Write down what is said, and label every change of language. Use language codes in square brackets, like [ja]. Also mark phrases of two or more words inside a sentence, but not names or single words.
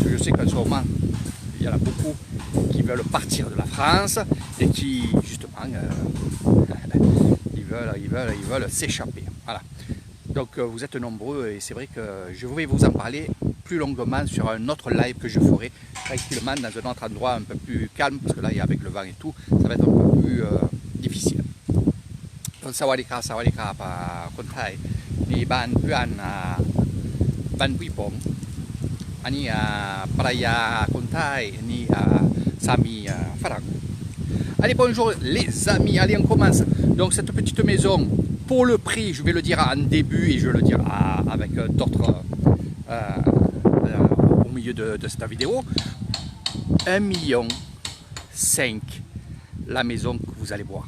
[fr] Je sais qu'en ce moment il y en a beaucoup qui veulent partir de la France et qui justement ils veulent s'échapper. Voilà. Donc vous êtes nombreux et c'est vrai que je vais vous en parler plus longuement sur un autre live que je ferai tranquillement dans un autre endroit un peu plus calme, parce que là avec le vent et tout ça va être un peu plus difficile. [th] Donc sawadikaคนไทยนี่บ้านเพื่อนบ้านพี่ผมอันนี้ภรรยาคนไทยนี่สามีฝรั่ง. [fr] Allez, bonjour les amis, allez on commence. Donc cette petite maison, pour le prix, je vais le dire en début et je vais le dire avec d'autres au milieu de cette vidéo. 1,5 million la maison que vous allez voir.